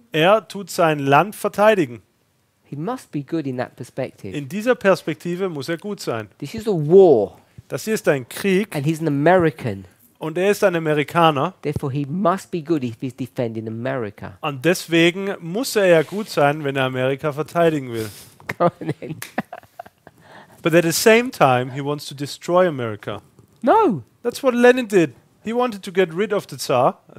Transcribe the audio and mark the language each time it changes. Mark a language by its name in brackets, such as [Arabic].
[German] Er tut sein Land verteidigen. [English] He must be good in that perspective. [German] In dieser Perspektive muss er gut sein. [English] This is a war, [German] Das hier ist ein Krieg [English] and he's an American. [German] und er ist ein Amerikaner [English] Therefore, he must be good if he's defending America. [German] und deswegen muss er ja gut sein, wenn er Amerika verteidigen will. [English] Go on then. But at the same time, he wants to destroy America. No. That's what Lenin did. He wanted to get rid of the Tsar,